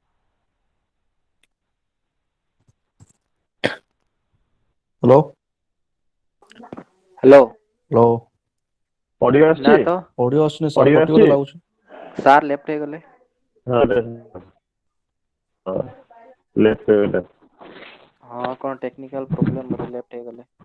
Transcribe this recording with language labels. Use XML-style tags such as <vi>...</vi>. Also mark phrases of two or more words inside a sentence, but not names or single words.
<en>Hello, hello. hello. audio</en> <hi>ना</hi> <or>आସୁଛି</or> <hi>तो</hi> <or>Audio ଆସୁନି ସାର୍</or> <en>audio</en> <or>କଟିଗଲେ ଆସୁଛି ଲାଗୁଛି। ସାର୍ ଲେଫ୍ଟ ହେଇଗଲେ। ଲେଫ୍ଟ ହେଇଗଲେ ହଁ କ'ଣ</or> <en>technical problem</en> <or>ବୋଧେ ଲେଫ୍ଟ ହେଇଗଲେ।</or>